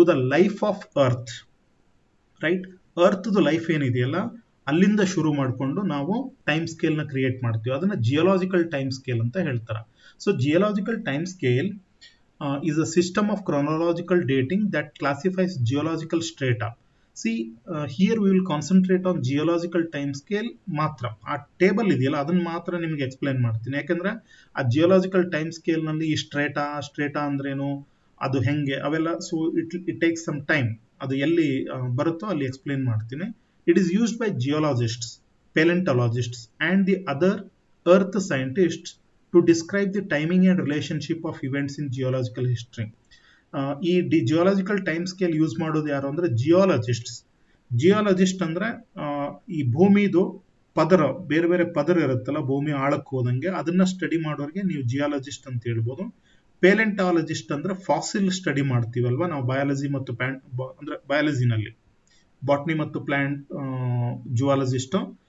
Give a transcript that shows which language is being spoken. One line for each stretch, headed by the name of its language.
English: To the life of earth, right?
Kannada: ಅರ್ತ್ದು life ಏನಿದೆಯಲ್ಲ ಅಲ್ಲಿಂದ ಶುರು ಮಾಡಿಕೊಂಡು ನಾವು ಟೈಮ್ ಸ್ಕೇಲ್ನ ಕ್ರಿಯೇಟ್ ಮಾಡ್ತೀವಿ. ಅದನ್ನ ಜಿಯೋಲಾಜಿಕಲ್ ಟೈಮ್ ಸ್ಕೇಲ್ ಅಂತ ಹೇಳ್ತಾರೆ.
English: So geological time scale is a system of chronological dating that classifies geological strata. See, here we will concentrate on geological time scale
Kannada: ಮಾತ್ರ. ಆ ಟೇಬಲ್ ಇದೆಯಲ್ಲ ಅದನ್ನ ಮಾತ್ರ ನಿಮಗೆ ಎಕ್ಸ್ಪ್ಲೈನ್ ಮಾಡ್ತೀನಿ. ಯಾಕಂದ್ರೆ ಆ ಜಿಯೋಲಾಜಿಕಲ್ ಟೈಮ್ ಸ್ಕೇಲ್ ನಲ್ಲಿ ಈ ಸ್ಟ್ರೇಟಾ ಅಂದ್ರೇನು, ಅದು ಹೆಂಗೆ, ಅವೆಲ್ಲ.
English: So it takes some time.
Kannada: ಅದು ಎಲ್ಲಿ ಬರುತ್ತೋ ಅಲ್ಲಿ ಎಕ್ಸ್ಪ್ಲೈನ್ ಮಾಡ್ತೀನಿ.
English: It is used by geologists, paleontologists and the other earth scientists to describe the timing and relationship of events in geological history.
Kannada: ಈ ಜಿಯೋಲಾಜಿಕಲ್ ಟೈಮ್ ಸ್ಕೇಲ್ ಯೂಸ್ ಮಾಡೋದು ಯಾರು ಅಂದ್ರೆ ಜಿಯೋಲಜಿಸ್ಟ್ಸ್. Geologist ಅಂದ್ರೆ ಈ ಭೂಮಿದು ಪದರ, ಬೇರೆ ಬೇರೆ ಪದರ ಇರುತ್ತಲ್ಲ ಭೂಮಿ ಆಳಕ್ಕೆ ಹೋದಂಗೆ, ಅದನ್ನ ಸ್ಟಡಿ ಮಾಡೋರಿಗೆ ನೀವು ಜಿಯಾಲಜಿಸ್ಟ್ ಅಂತ ಹೇಳ್ಬೋದು. ಪೇಲೆಂಟಾಲಜಿಸ್ಟ್ ಅಂದ್ರೆ ಫಾಸಿಲ್ ಸ್ಟಡಿ ಮಾಡ್ತೀವಲ್ವಾ ನಾವು ಬಯಾಲಜಿ ಮತ್ತು ಅಂದ್ರೆ ಬಯಾಲಜಿನಲ್ಲಿ ಬಾಟ್ನಿ ಮತ್ತು ಪ್ಲಾಂಟ್ ಜುವಾಲಜಿಸ್ಟ್.